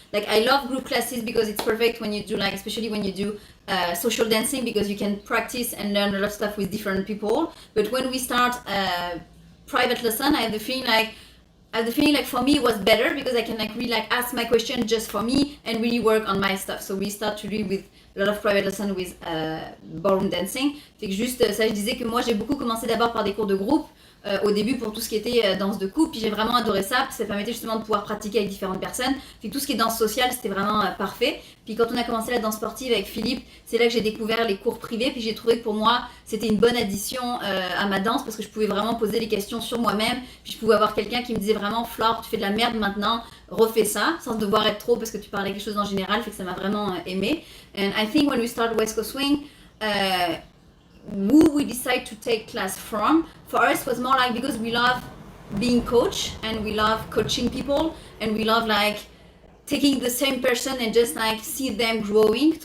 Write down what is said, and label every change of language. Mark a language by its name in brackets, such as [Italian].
[English] Like I love group classes because it's perfect when you do like, especially when you do social dancing, because you can practice and learn a lot of stuff with different people. But when we start private lesson, I have the feeling like for me it was better because I can like really like ask my question just for me and really work on my stuff. So we start to do with a lot of private lessons with ballroom dancing. [French] Fait que juste ça, je disais que moi j'ai beaucoup commencé d'abord par des cours de groupe au début pour tout ce qui était danse de couple, puis j'ai vraiment adoré ça, puis ça permettait justement de pouvoir pratiquer avec différentes personnes. Fait que tout ce qui est danse sociale, c'était vraiment parfait. Puis quand on a commencé la danse sportive avec Philippe, c'est là que j'ai découvert les cours privés, puis j'ai trouvé que pour moi c'était une bonne addition à ma danse parce que je pouvais vraiment poser les questions sur moi-même, puis je pouvais avoir quelqu'un qui me disait vraiment Flore, tu fais de la merde maintenant, refais ça, sans devoir être trop parce que tu parlais quelque chose en général, fait que ça m'a vraiment aimé. [English] And I think when we start West Coast Swing, who we decide to take class from, for us was more like because we love being coach and we love coaching people and we love like taking the same person and just like see them growing.